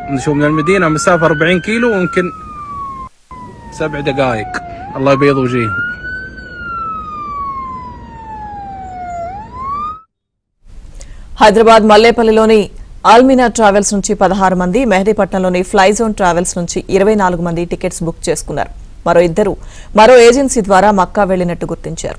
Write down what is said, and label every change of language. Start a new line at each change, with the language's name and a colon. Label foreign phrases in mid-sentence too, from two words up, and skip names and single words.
Arabic: نشوف من المدينة مسافة 40 كيلو ويمكن 7 دقائق. الله يبيض وجيههم.
Telugu: హైదరాబాద్ మల్లేపల్లిలోని ఆల్మినా ట్రావెల్స్ నుంచి 16 మంది, మెహదీపట్నంలోని ఫ్లైజోన్ ట్రావెల్స్ నుంచి 24 మంది
English: tickets book
Telugu: చేసుకున్నారు. మరో ఏజెన్సీ ద్వారా మక్కా వెళ్లినట్టు గుర్తించారు.